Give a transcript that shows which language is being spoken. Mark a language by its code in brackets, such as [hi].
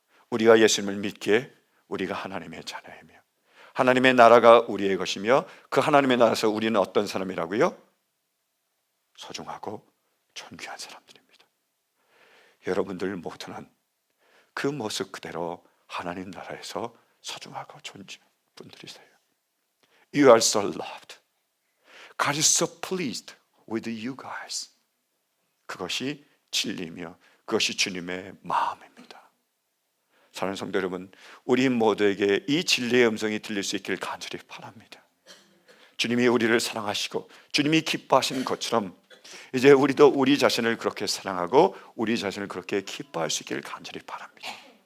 [ko] 우리가 예수님을 믿기에 우리가 하나님의 자녀이며 하나님의 나라가 우리의 것이며 그 하나님의 나라에서 우리는 어떤 사람이라고요? 소중하고 존귀한 사람들입니다. 여러분들 모두는 그 모습 그대로 하나님 나라에서 소중하고 존귀한 분들이세요. [en] You are so loved. God is so pleased with you guys. [ko] 그것이 진리며 그것이 주님의 마음입니다. 사랑하는 성도 여러분, 우리 모두에게 이 진리의 음성이 들릴 수 있기를 간절히 바랍니다. 주님이 우리를 사랑하시고 주님이 기뻐하시는 것처럼 이제 우리도 우리 자신을 그렇게 사랑하고 우리 자신을 그렇게 기뻐할 수 있기를 간절히 바랍니다.